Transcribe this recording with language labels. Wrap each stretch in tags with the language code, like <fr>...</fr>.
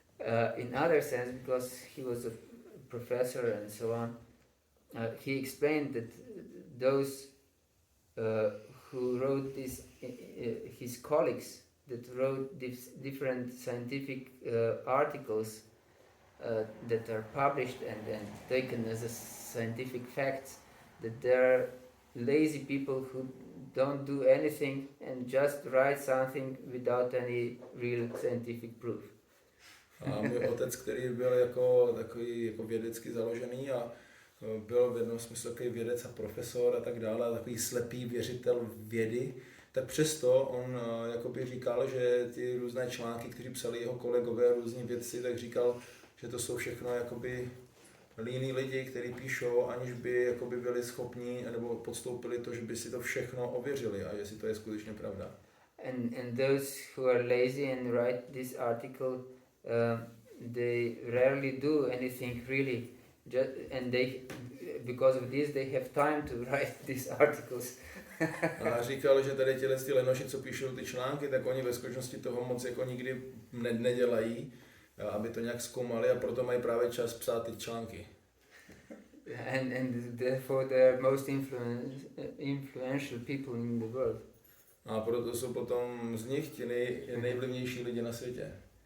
<en>In other sense, because he was a professor and so on, he explained that those who wrote this, his colleagues that wrote different scientific articles that are published and taken as a scientific facts, that they're lazy people who don't do anything and just write something without any real scientific proof.</en> <cs>A můj otec, který byl jako takový jako vědecky založený a byl v jednom smyslu takový vědec a profesor a tak dále, a takový slepý věřitel vědy, tak přesto on jakoby říkal, že ty různé články, které psali jeho kolegové, různí vědci, tak říkal, že to jsou všechno jakoby líní lidi, kteří píšou, aniž by jakoby byli schopni nebo podstoupili to, že by si to všechno ověřili a jestli to je skutečně pravda.</cs> <en>And those who are lazy and write this article, they rarely do anything really, and they, because of this, they have time to write these articles.</en> <cs>A říkal, že tady ty lenoši, co píšou ty články, tak oni ve skutečnosti toho moc jako nikdy nedělají, aby to nějak zkoumali, a proto mají právě čas psát ty články.</cs> <en>And therefore they are most influential people in the world.</en> <cs>A proto jsou potom z nich ti nejvlivnější lidi na světě.</cs>